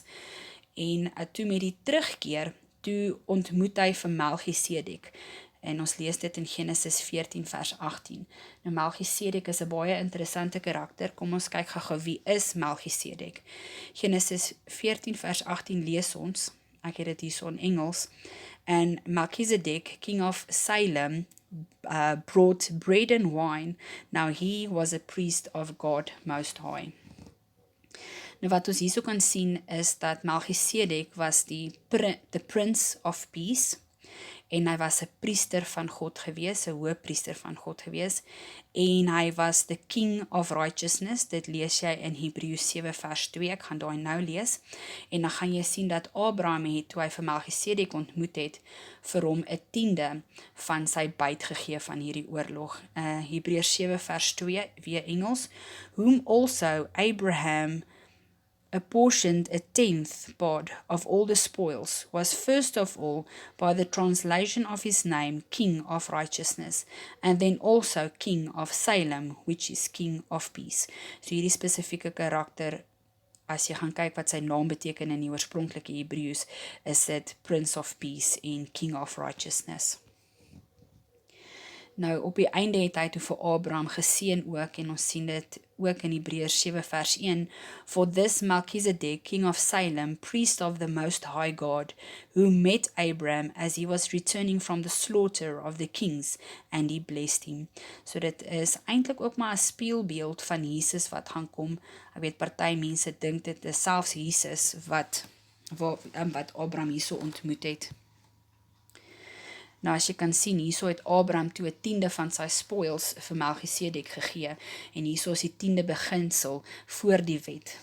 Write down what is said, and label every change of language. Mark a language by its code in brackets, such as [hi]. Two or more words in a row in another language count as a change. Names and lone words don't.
[af] En toe met die terugkeer, toe ontmoet hy vir Melchisedek. En ons lees dit in Genesis 14 vers 18. Nou Melchisedek is 'n baie interessante karakter. Kom ons kyk gou-gou wie is Melchisedek. Genesis 14 vers 18 lees ons, ek het dit hierso in Engels, [en] and Melchizedek, king of Salem, brought bread and wine. Now he was a priest of God Most High. [af] Nou wat ons hierso kan sien is dat Melchisedek was [en] the Prince of Peace, [af] en hy was 'n priester van God gewees, 'n hoëpriester van God gewees, en hy was [en] the King of Righteousness. [af] Dit lees jy in Hebreërs 7 vers 2, ek gaan daai nou lees, en dan gaan jy sien dat Abraham het, toe hy vir Melchisedek ontmoet het, vir hom 'n tiende van sy byt gegee van hierdie oorlog. Hebreërs 7 vers 2, weer Engels, [en] whom also Abraham apportioned a tenth part of all the spoils, was first of all by the translation of his name King of Righteousness, and then also King of Salem, which is King of Peace. [af] So hierdie spesifieke karakter, as jy gaan kyk wat sy naam beteken in die oorspronklike Hebreëus, is dit [en] Prince of Peace [af] en [en] King of Righteousness. [af] Nou op die einde het hy toe vir Abraham geseën ook, en ons sien dit ook in Hebreërs 7 vers 1, [en] for this Melchizedek, king of Salem, priest of the Most High God, who met Abraham as he was returning from the slaughter of the kings, and he blessed him. [af] So dit is eintlik ook maar 'n spieelbeeld van Jesus wat gaan kom. Ek weet party mense dink dit is selfs Jesus wat Abraham hierso ontmoet het. Nou as jy kan sien, hierso het Abraham toe 'n tiende van sy spoils vir Melchisedek gegee, en hierso is die tiende beginsel voor die wet.